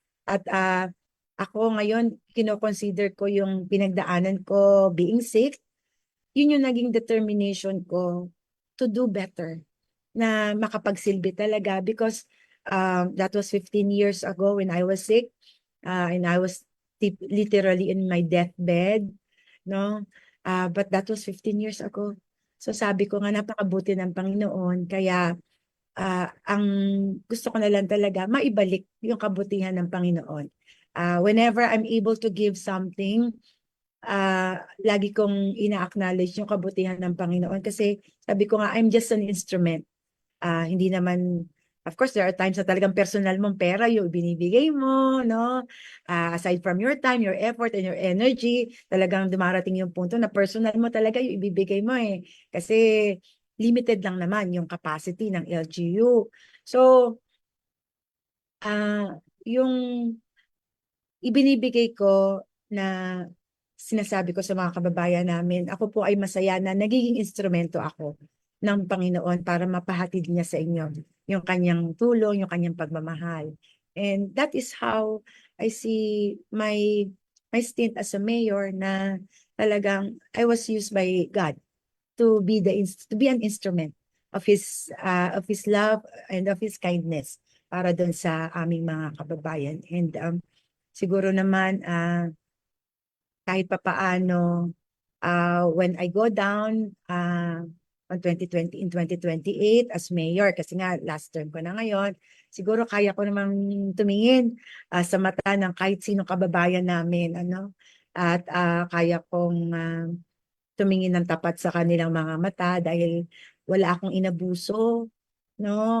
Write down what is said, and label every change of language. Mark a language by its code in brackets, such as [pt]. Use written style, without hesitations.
[tl] At ako ngayon, kino-consider ko yung pinagdaanan ko [en] being sick, yun yung naging determination ko to do better, [tl] na makapagsilbi talaga [en] because that was 15 years ago when I was sick, and I was literally in my deathbed, no? But that was 15 years ago. [tl] So sabi ko nga napakabuti ng Panginoon, kaya ang gusto ko na lang talaga maibalik yung kabutihan ng Panginoon. [en] Whenever I'm able to give something, [tl] lagi kong ina-acknowledge yung kabutihan ng Panginoon kasi sabi ko nga [en] I'm just an instrument. [tl] Hindi naman, [en] of course, there are times [tl] na talagang personal mong pera yung binibigay mo, no? [en] Aside from your time, your effort, and your energy, [tl] talagang dumarating yung punto na personal mo talaga yung ibibigay mo eh. Kasi limited lang naman yung capacity ng LGU. So, yung ibinibigay ko na sinasabi ko sa mga kababayan namin, ako po ay masaya na nagiging instrumento ako ng Panginoon para mapahatid niya sa inyo yung kanyang tulong, yung kanyang pagmamahal. [en] And that is how I see my stint as a mayor, na talagang I was used by God to be an instrument of his love and of his kindness [tl] para doon sa aming mga kababayan. And siguro naman kahit papaano, [en] when I go down in 2028 as mayor, [tl] kasi nga last term ko na ngayon, siguro kaya ko namang tumingin sa mata ng kahit sinong kababayan namin, ano, at kaya kong tumingin ng tapat sa kanilang mga mata dahil wala akong inabuso, no?